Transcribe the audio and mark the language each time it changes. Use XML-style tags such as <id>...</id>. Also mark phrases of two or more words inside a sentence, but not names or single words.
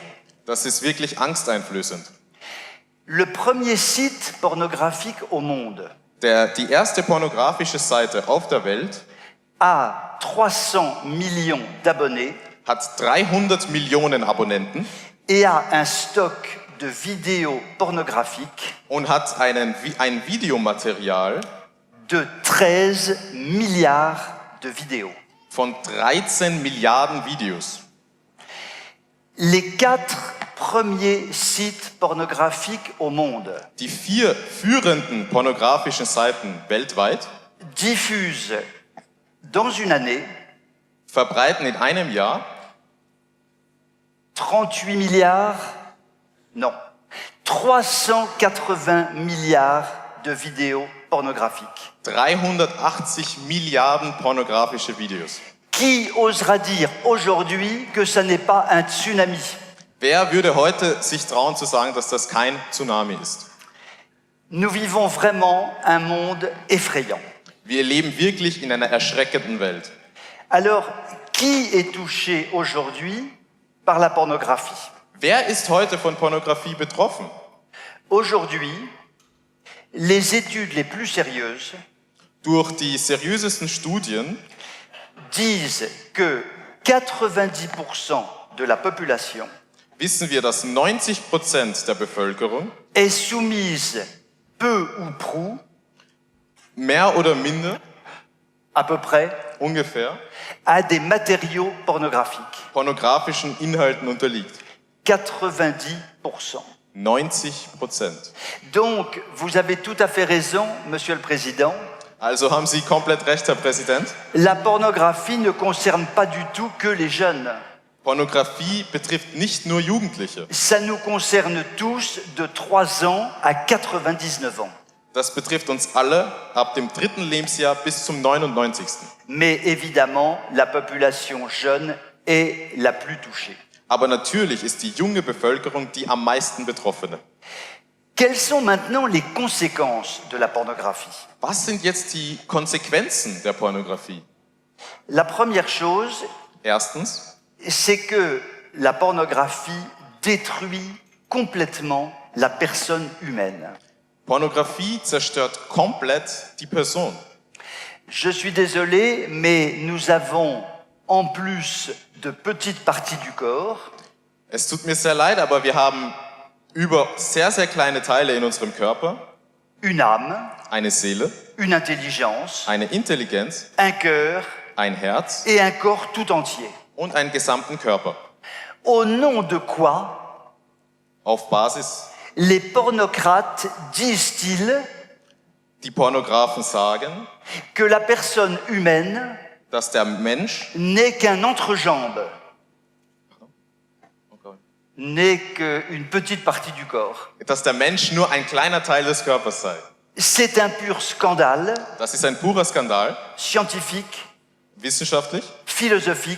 <de>Das ist wirklich angsteinflößend.</de> <fr>Le premier site pornographique au monde</fr> <de>Die erste pornografische Seite auf der Welt</de> <fr>a 300 millions d'abonnés</fr> <de>hat 300 Millionen Abonnenten</de> <fr>et a un stock de vidéos pornographiques</fr> <de>und hat ein Videomaterial</de> <fr>de 13 milliards de vidéos.</fr> <de>von 13 Milliarden Videos.</de> <fr>Les 4 premiers sites pornographiques au monde</fr> <de>Die 4 führenden pornografischen Seiten weltweit</de> <fr>diffusent dans une année</fr> <de>verbreiten in einem Jahr</de> <fr>38 milliards, non, 380 milliards de vidéos pornographiques.</fr> <de>380 Milliarden pornografische Videos.</de> <fr>Qui osera dire aujourd'hui que ça n'est pas un tsunami?</fr> <de>Wer würde heute sich trauen zu sagen, dass das kein Tsunami ist?</de> <fr>Nous vivons vraiment un monde effrayant.</fr> <de>Wir leben wirklich in einer erschreckenden Welt.</de> <fr>Alors, qui est touché aujourd'hui par la pornographie?</fr> <de>Wer ist heute von Pornografie betroffen?</de> <fr>Aujourd'hui, les études les plus sérieuses</fr> <de>Durch die seriösesten Studien</de> <fr>disent que 90% de la population</fr> <de>wissen wir, dass 90% der Bevölkerung</de> <fr>est soumise peu ou prou,</fr> <de>mehr oder minder,</de> <fr>à peu près,</fr> <de>ungefähr,</de> <fr>à des matériaux pornographiques.</fr> <de>pornografischen Inhalten unterliegt.</de> <fr>90%.</fr> <de>90%.</de> <fr>Donc, vous avez tout à fait raison, Monsieur le Président.</fr> <de>Also haben Sie komplett recht, Herr Präsident.</de> <fr>La pornographie ne concerne pas du tout que les jeunes.</fr> <de>Pornografie betrifft nicht nur Jugendliche.</de> <fr>Ça nous concerne tous de 3 ans à 99 ans.</fr> <de>Das betrifft uns alle ab dem 3. Lebensjahr bis zum 99.</de> <fr>Mais évidemment, la population jeune est la plus touchée.</fr> <de>Aber natürlich ist die junge Bevölkerung die am meisten Betroffene.</de> <fr>Quelles sont maintenant les conséquences de la pornographie?</fr> <de>Was sind jetzt die Konsequenzen der Pornografie?</de> <fr>La première chose,</fr> <de>Erstens,</de> <fr>c'est que la pornographie détruit complètement la personne humaine.</fr> <de>Pornografie zerstört komplett die Person.</de> <fr>Je suis désolé, mais nous avons, en plus de petites parties du corps,</fr> <de>Es tut mir sehr leid, aber wir haben über sehr, sehr kleine Teile in unserem Körper</de> <fr>une âme,</fr> <de>eine Seele,</de> <fr>une intelligence,</fr> <de>eine Intelligenz,</de> <fr>un cœur</fr> <de>ein Herz</de> <fr>et un corps tout entier.</fr> <de>und einen gesamten Körper.</de> <fr>Au nom de quoi</fr> <de>Auf Basis</de> <fr>Les pornocrates disent-ils</fr> <de>Die Pornografen sagen,</de> <fr>que la personne humaine</fr> <de>dass der Mensch,</de> <fr>n'est qu'un entrejambe, n'est qu'une petite partie du corps.</fr> <de>dass der Mensch nur ein kleiner Teil des Körpers sei.</de> <fr>C'est un pur scandale</fr> <de>Das ist ein purer Skandal,</de> <fr>scientifique,</fr> <de>wissenschaftlich,</de> <fr>philosophique,</fr>